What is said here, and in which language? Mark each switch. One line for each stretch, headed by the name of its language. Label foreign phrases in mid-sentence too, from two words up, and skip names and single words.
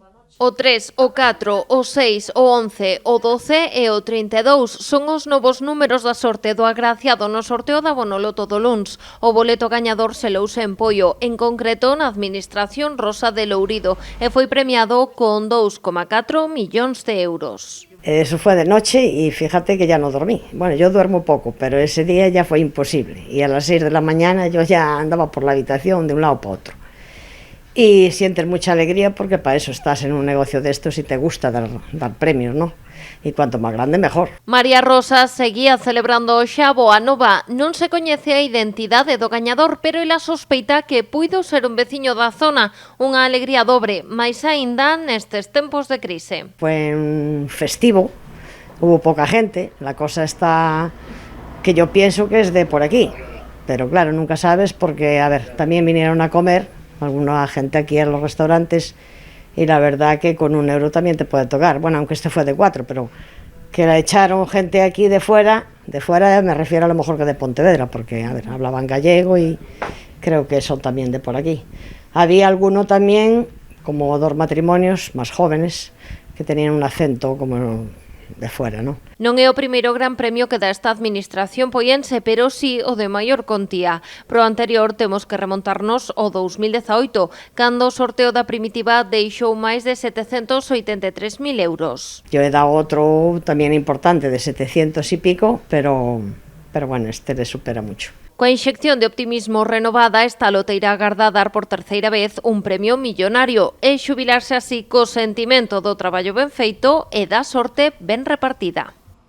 Galician: O 3, o 4, o 6, o 11, o 12 e o 32 son os novos números da sorte do agraciado no sorteo da Bonoloto do luns. O boleto gañador selouse en Poio, en concreto na Administración Rosa de Lourido, e foi premiado con 2,4 millóns de euros.
Spanish: Eso fue de noche y fíjate que ya no dormí. Bueno, yo duermo poco, pero ese día ya fue imposible. Y a las 6 de la mañana yo ya andaba por la habitación de un lado para otro. Y sientes mucha alegría porque para eso estás en un negocio de estos y te gusta dar premios, ¿no?
Galician: E cuanto máis grande, mejor. María Rosa seguía celebrando o Xabo a nova. Non se coñece a identidade do gañador, pero ela sospeita que puido ser un veciño da zona. Unha alegría dobre, máis aínda nestes tempos de crise.
Spanish: Fue un festivo, hubo poca gente, la cosa está que yo pienso que es de por aquí. Pero claro, nunca sabes porque, a ver, también vinieron a comer alguna gente aquí en los restaurantes y la verdad que con €1 también te puede tocar. Bueno, aunque este fue de 4, pero que la echaron gente aquí de fuera me refiero a lo mejor que de Pontevedra, porque, a ver, hablaban gallego y creo que son también de por aquí. Había alguno también, como 2 matrimonios más jóvenes, que tenían un acento como de fuera, ¿no?
Galician: Non é o primeiro gran premio que dá esta administración poiense, pero sí o de maior contía. Pro anterior temos que remontarnos ao 2018, cando o sorteo da Primitiva deixou máis de 783.000 euros.
Spanish: Yo he dado otro también importante de 700 y pico, pero bueno, este le supera mucho.
Galician: Coa inxección de optimismo renovada, esta loteira agarda dar por terceira vez un premio millonario e xubilarse así co sentimento do traballo ben feito e da sorte ben repartida.